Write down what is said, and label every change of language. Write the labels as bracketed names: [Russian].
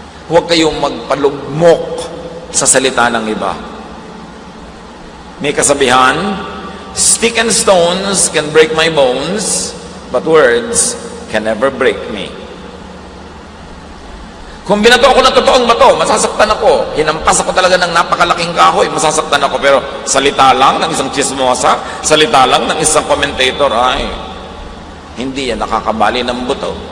[Filipino] Huwag kayong magpalugmok sa salita ng iba. May kasabihan, [English] stick and stones can break my bones, but words can never break me. [Filipino] Kung binato ako ng totoong bato, masasaktan ako. Hinampas ako talaga ng napakalaking kahoy, masasaktan ako. Pero salita lang ng isang chismosa, salita lang ng isang commentator, ay, hindi yan nakakabali ng buto.